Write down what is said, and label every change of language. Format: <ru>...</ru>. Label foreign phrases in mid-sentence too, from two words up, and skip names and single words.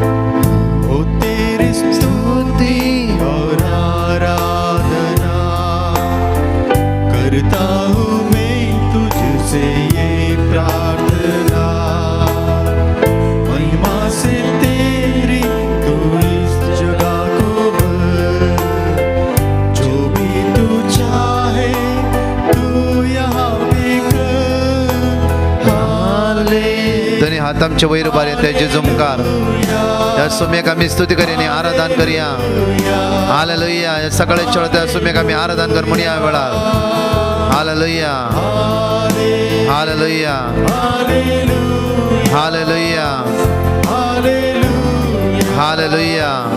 <hi>ओ तेरी स्तुति और आराधना करता हूँ मैं तुझसे ये प्रार्थना, महिमा से तेरी तू इस जगह को भर, जो भी तू चाहे तू यहाँ पे कर। हालेलुया।</hi> <kok>दोन्ही हात आमचे वयर उबार येते जेजू मुखार. या सोम्याक आमी स्तुती करिया आराधन करिया. हालेलुया. या सकाळी चोळ त्या सोम्याक आमी आराधन कर म्हणया वेळार. हालेलुया. हालेलुया. हालेलुया. हालेलुया.</kok>